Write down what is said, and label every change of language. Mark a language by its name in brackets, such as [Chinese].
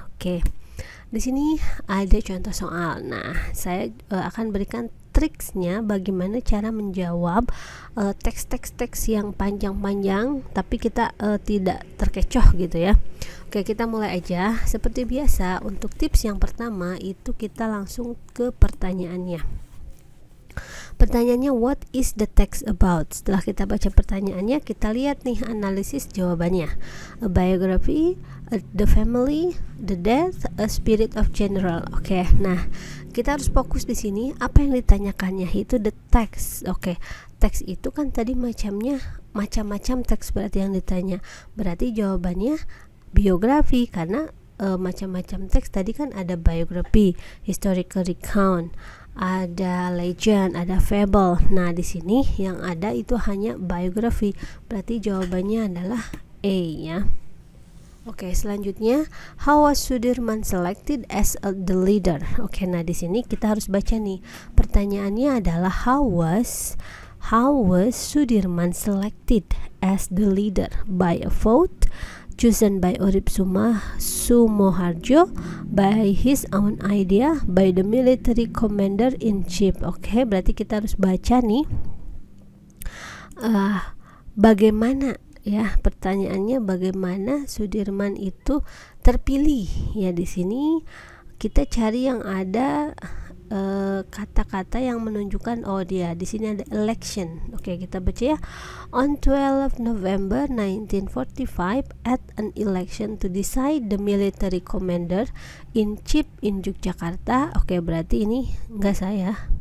[Indonesian] Oke. Di sini ada contoh soal. Nah, saya akan berikan triksnya bagaimana cara menjawab teks-teks yang panjang-panjang tapi kita tidak terkecoh gitu ya. Oke, kita mulai aja. Seperti biasa, untuk tips yang pertama itu kita langsung ke pertanyaannya. Pertanyaannya, [English] what is the text about? [Indonesian] Setelah kita baca pertanyaannya, kita lihat nih analisis jawabannya. [English] A biography, the family, the death, a spirit of general. [Indonesian] Oke, nah kita harus fokus di sini. Apa yang ditanyakannya itu [English] the text. [Indonesian] Oke, teks itu kan tadi macam-macam teks berarti yang ditanya. Berarti jawabannya biografi karena macam-macam teks tadi kan ada biography, historical recount, ada legend, ada fable. Nah, di sini yang ada itu hanya biografi. Berarti jawabannya adalah A ya. [English] Oke, [Indonesian] selanjutnya, [English] how was Sudirman selected as the leader? [Indonesian] Oke, nah di sini kita harus baca nih. Pertanyaannya adalah [English] how was Sudirman selected as the leader? By a vote, chosen by Urip Sumoharjo, by his own idea, by the military commander in chief. [Indonesian] Oke, berarti kita harus baca nih bagaimana ya, pertanyaannya bagaimana Sudirman itu terpilih ya. Di sini kita cari yang ada kata-kata yang menunjukkan di sini ada election. Oke, kita baca ya. [English] On 12 November 1945 at an election to decide the military commander in chief in Yogyakarta. [Indonesian] Oke, berarti ini enggak saya.